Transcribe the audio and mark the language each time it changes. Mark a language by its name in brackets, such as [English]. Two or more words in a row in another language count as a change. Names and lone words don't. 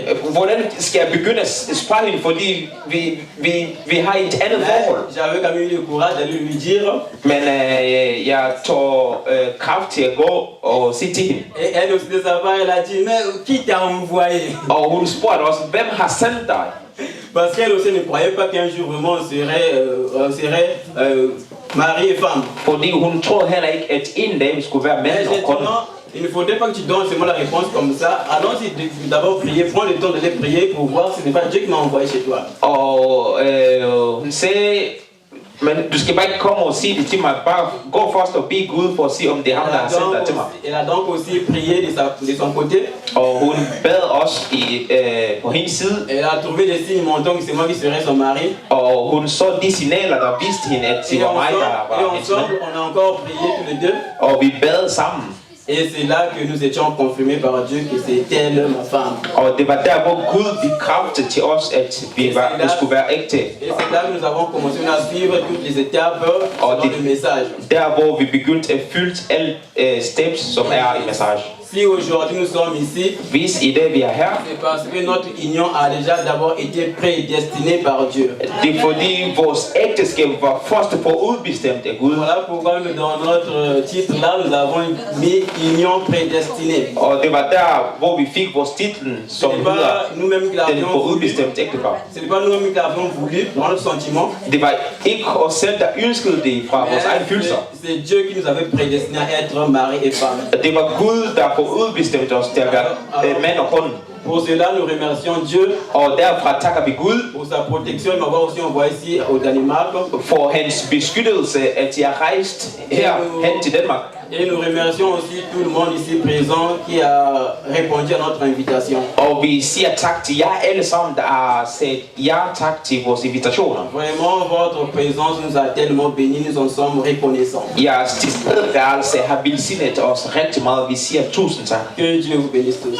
[Danish] Hvordan skal jeg begynde at spørge hende, fordi vi har et andet forhold? [French] J'avais quand même eu le courage d'aller lui dire. [Danish] Men jeg tog kraft til at gå og sige til hende. [French] Et elle aussi de sa part, elle a dit, mais qui t'a envoyé? [Danish] Og hun spurgte også, hvem har sendt dig? [French] Parce qu'elle aussi ne croyait pas qu'un jour vraiment on serait mari et femme. [Danish] Fordi hun troede heller ikke, at en dag vi skulle være mand og kone. [French] Il ne faudrait pas que tu donnes seulement la réponse comme ça. Allons-y d'abord prier, prends le temps d'aller prier pour voir si ce n'est pas Dieu qui m'a envoyé chez toi. [Danish] Og hun sagde, men du skal bare ikke komme og sige det til mig. Bare gå først og bede Gud for at se, om det er ham, der har sendt dig til mig. [French] Elle a donc aussi prié de son côté. [Danish] Og hun bad også på hendes side. [French] Elle a trouvé des signes montrant que c'est moi qui serais son mari. [Danish] Og hun så de signaler, der viste hende, at det var mig, der var hendes mand. [French] On a encore prié tous les deux. [Danish] Og vi bad sammen. [French] Et c'est là que nous étions confirmés par Dieu que c'était elle, ma femme. [Danish] Og det var der, hvor Gud bekræftede til os, at vi skulle være ægte. [French] Et c'est là que nous avons commencé à suivre toutes les étapes dans le message. [Danish] Der, hvor vi begyndte at fylde alle steps, som er i message. [French] Si aujourd'hui nous sommes ici, [Danish] hvis i dag vi er her, [French] c'est parce que notre union a déjà d'abord été prédestinée par Dieu. [Danish] Det er fordi vores ægteskab var først forudbestemt af Gud. [French] Voilà pourquoi nous dans notre titre là nous avons mis union prédestinée. [Danish] Og det var der, hvor vi fik vores titel, som hedder den forudbestemte ægteskab. [French] Ce n'est pas nous-mêmes qui l'avons voulu dans notre sentiment. [Danish] Det var ikke os selv, der ønskede det fra vores egen følelser. [French] C'est Dieu qui nous avait prédestiné à être mari et femme. [Danish] Det var Gud, der forudbestemte os til at være mand og kone. [French] Pour cela, nous remercions Dieu. [Danish] Og derfra takker vi Gud [French] pour sa protection. Il m'avait aussi envoyé ici au Danemark. [Danish] For hans beskyttelse, at jeg rejst her hen til Danmark. [French] Et nous remercions aussi tout le monde ici présent qui a répondu à notre invitation. [Danish] Og vi siger tak til jer alle sammen, der har sagt ja tak til vores invitationer. [French] Vraiment, votre présence nous a tellement bénis, nous en sommes reconnaissants. [Danish] Jeres tilstedeværelse har velsignet os rigtig meget. Vi siger tusind tak. [French] Que Dieu vous bénisse tous.